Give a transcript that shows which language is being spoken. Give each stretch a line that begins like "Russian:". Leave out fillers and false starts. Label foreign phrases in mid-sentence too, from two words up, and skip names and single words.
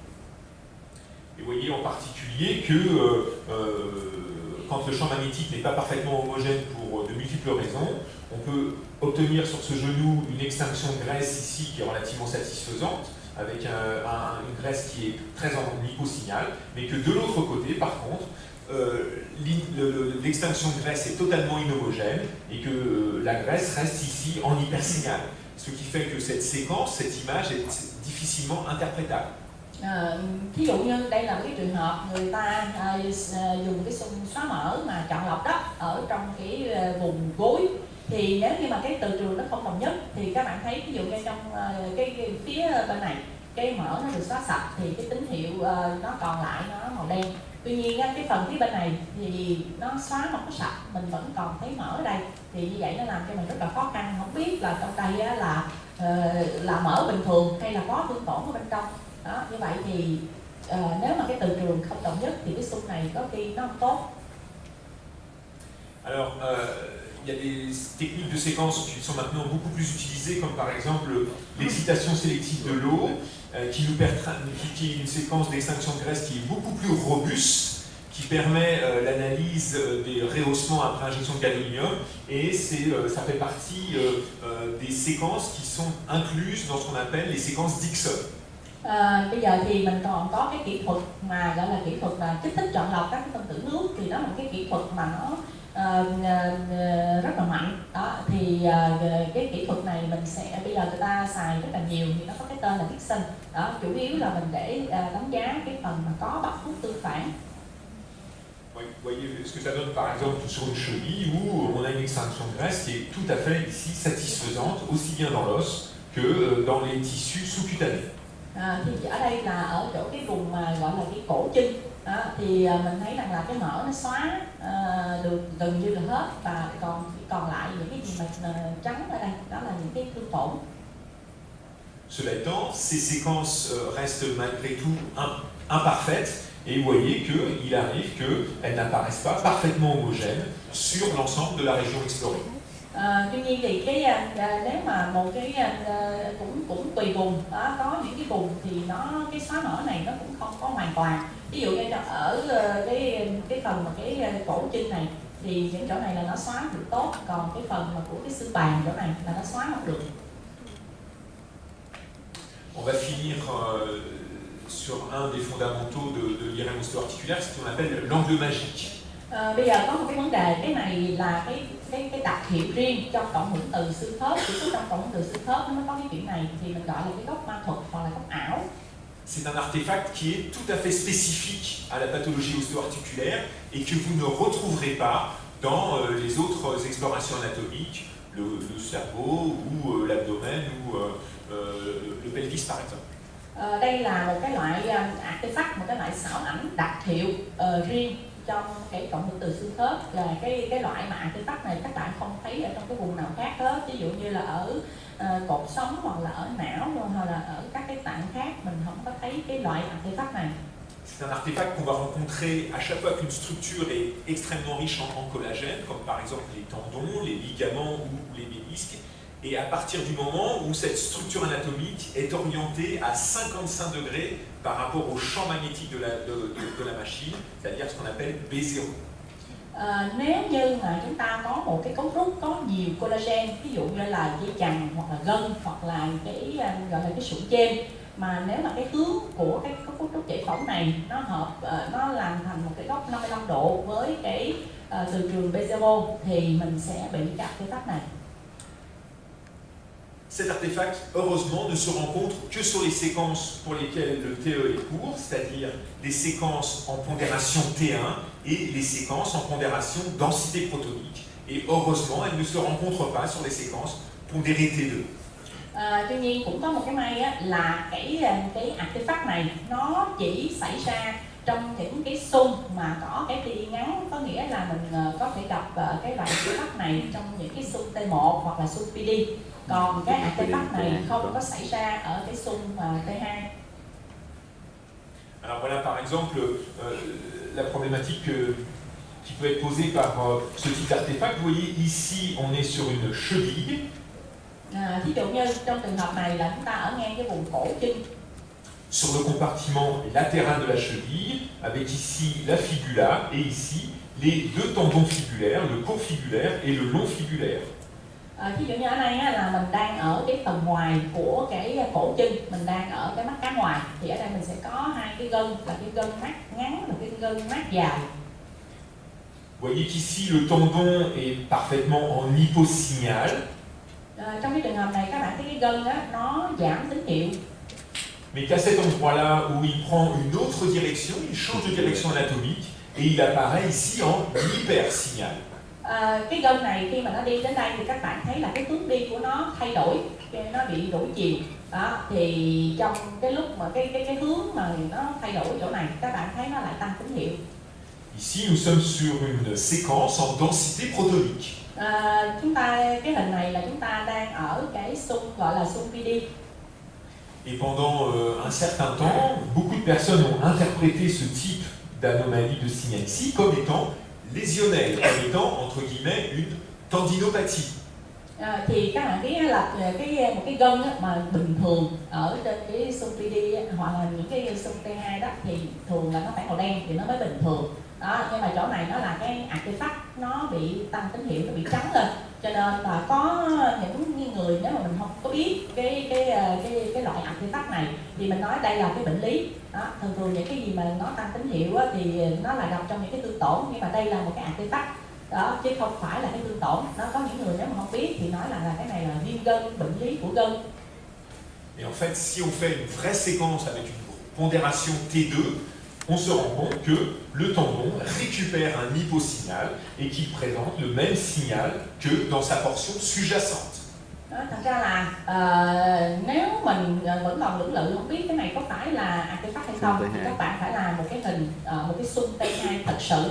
French: Et vous voyez en particulier que quand le champ magnétique n'est pas parfaitement homogène pour de multiples raisons, on peut obtenir sur ce genou une extinction de graisse ici qui est relativement satisfaisante, avec une graisse qui est très en hyposignal, mais que de l'autre côté, par contre, l'extinction de graisse est totalement inhomogène et que la graisse reste ici en hypersignal. Ce qui fait que cette séquence, cette image est difficilement interprétable.
Vietnamese: Thí dụ như đây là cái trường hợp người ta dùng cái xung xóa mỡ mà chọn lọc đó ở trong cái vùng gối, thì nếu như mà cái từ trường nó không đồng nhất thì các bạn thấy ví dụ như trong cái phía bên này cái mỡ nó được xóa sạch thì cái tín hiệu nó còn lại nó màu đen. Tuy nhiên cái phần phía bên này thì nó xóa không có sạch, mình vẫn còn thấy mỡ ở đây, thì như vậy nó làm cho mình rất là khó khăn, không biết là trong đây là mỡ bình thường hay là có thương tổn ở bên trong. Đó, như vậy thì nếu mà cái từ trường không đồng nhất thì cái xung này có khi nó không tốt.
French: Alors, il y a des techniques de séquence qui sont maintenant beaucoup plus utilisées, comme par exemple l'excitation sélective de l'eau, qui est une séquence d'extinction de graisse qui est beaucoup plus robuste, qui permet l'analyse des rehaussements après injection de gadolinium, et ça fait partie des séquences qui sont incluses dans ce qu'on appelle les séquences Dixon.
Vietnamese: Bây giờ thì mình còn có cái kỹ thuật mà gọi là kỹ thuật là kích thích chọn lọc các cái phân tử nước, thì đó là cái kỹ thuật mà nó rất là mạnh đó, thì cái kỹ thuật này mình sẽ bây giờ người ta xài rất là nhiều, thì nó có cái tên là Dixon đó, chủ yếu là mình để đánh giá cái phần mà có bắt hút tương phản.
French: Vous voyez ce que ça donne par exemple sur une cheville où on a une extinction de graisse qui est tout à fait ici satisfaisante, aussi bien dans l'os que dans les tissus sous-cutanés.
Vietnamese: Thì ở đây là ở chỗ cái vùng mà gọi là cái cổ chân đó, thì mình thấy rằng là cái mỡ nó xóa được gần như là hết, và còn lại những cái gì mà trắng ở đây đó là những cái thương tổn.
French: Cela étant, ces séquences restent malgré tout imparfaites, et vous voyez qu'il arrive qu'elles n'apparaissent pas parfaitement homogènes sur l'ensemble de la région explorée.
Vietnamese: Tuy nhiên thì nếu mà một cái cũng tùy vùng đó, có những cái vùng thì cái xóa mỡ này nó cũng không có hoàn toàn. Ví dụ như ở cái phần mà cái cổ chân này thì những chỗ này là nó xóa được tốt, còn cái phần mà của cái xương bàn chỗ này là nó xóa không được.
French: On va finir sur un des fondamentaux de l'IRM ostéo-articulaire, c'est ce qu'on appelle l'angle magique.
Vietnamese: Bây giờ có một cái vấn đề, cái này là cái đặc hiệu riêng trong cộng hưởng từ xương khớp, chỉ có trong cộng hưởng từ xương khớp nó có cái chuyện này, thì mình gọi là cái góc ma thuật hoặc là góc ảo.
French: C'est un artefact qui est tout à fait spécifique à la pathologie ostéo-articulaire et que vous ne retrouverez pas dans les autres explorations anatomiques, le cerveau ou l'abdomen ou le pelvis par exemple.
Vietnamese: Đây là một cái loại artefact, một cái loại xảo ảnh đặc hiệu riêng trong cái cộng hưởng từ xương khớp, là cái loại mà artifact này các bạn không thấy ở trong cái vùng nào khác hết, ví dụ như là ở cột sống hoặc là ở não hoặc là ở các cái tạng khác mình không có thấy cái loại artifact này.
French: C'est un artefact qu'on va rencontrer à chaque fois qu'une structure est extrêmement riche en collagène, comme par exemple les tendons, les ligaments ou les ménisques. Et à partir du moment où cette structure anatomique est orientée à 55 degrés par rapport au champ magnétique de la machine, c'est-à-dire ce qu'on appelle B0.
Vietnamese: Nếu như mà chúng ta có một cái cấu trúc có nhiều collagen, ví dụ như là dây chằng hoặc là gân hoặc là cái gọi là cái sụn trên, mà nếu mà cái hướng của cái cấu trúc giải phẫu này nó hợp, nó làm thành một cái góc 55 độ với cái từ trường B0 thì mình sẽ bị cái artefact này.
French: Cet artefact, heureusement, ne se rencontre que sur les séquences pour lesquelles le TE est court, c'est-à-dire les séquences en pondération T1 et les séquences en pondération densité protonique. Et heureusement, elle ne se rencontre pas sur les séquences pondérées T2.
Vietnamese: Tuy nhiên cũng có một cái may á, là cái artefact này nó chỉ xảy ra trong những cái xung mà có cái pi ngắn, có nghĩa là mình có thể gặp cái loại artefact này trong những cái xung T1 hoặc là xung PD. Còn cái artefact này không có xảy ra ở cái xung T2.
French: Alors voilà par exemple la problématique qui peut être posée par ce type d'artefact. Vous voyez ici on est sur une cheville.
Vietnamese: Ví dụ như trong trường hợp này là chúng ta ở ngang cái vùng cổ chân.
French: Sur le compartiment latéral de la cheville, avec ici la fibula et ici les deux tendons fibulaires, le court fibulaire et le long fibulaire.
Vietnamese: Ví dụ như ở đây là mình đang ở cái phần ngoài của cái cổ chân, mình đang ở cái mắt cá ngoài, thì ở đây mình sẽ có hai cái gân, là cái gân mắt ngắn và cái gân mắt dài.
French: Vous voyez qu'ici le tendon est parfaitement en hyposignal.
Vietnamese: Trong cái trường hợp này các bạn thấy cái gân á, nó giảm tín hiệu.
French: Mais qu'à cet endroit-là où il prend une autre direction, il change de direction anatomique et il apparaît ici en hypersignal.
Vietnamese: Cái gân này khi mà nó đi đến đây thì các bạn thấy là cái hướng đi của nó thay đổi, nó bị đổi chiều. Đó, thì trong cái lúc mà cái hướng mà nó thay đổi chỗ này, các bạn thấy nó lại tăng tín hiệu.
French: Ici nous sommes sur une séquence en densité protonique.
Vietnamese: Chúng ta cái hình này là chúng ta đang ở cái xung gọi là xung PD.
French: Et pendant un certain temps, beaucoup de personnes ont interprété ce type d'anomalie de signal ici comme étant lésionnelle, comme étant entre guillemets une tendinopathie.
Vietnamese: Thì các bạn biết là một cái gân mà bình thường ở trên cái xung PD hoặc là những cái xung T2 đó thì thường là nó phải màu đen thì nó mới bình thường. Đó, nhưng mà chỗ này nó là cái artefact nó bị tăng tín hiệu, nó bị trắng lên, cho nên là có những người nếu mà mình không có biết cái loại artefact này thì mình nói đây là cái bệnh lý. Đó, thường những cái gì mà nó tăng tín hiệu á, thì nó là gặp trong những cái tương tổn, nhưng mà đây là một cái artefact đó chứ không phải là cái tương tổn. Nó có những người nếu mà không biết thì nói là cái này là viêm gân, bệnh lý của gân.
French: Et en fait, si on fait une vraie séquence avec une pondération T2, on se rend compte que le tendon récupère un hyposignal et qu'il présente le même signal que dans sa portion sous-jacente.
Vietnamese: Thật ra là nếu mình vẫn còn lưỡng lự không biết cái này có phải là artefact hay không thì các bạn phải làm một cái hình, một cái xung T2 thật sự.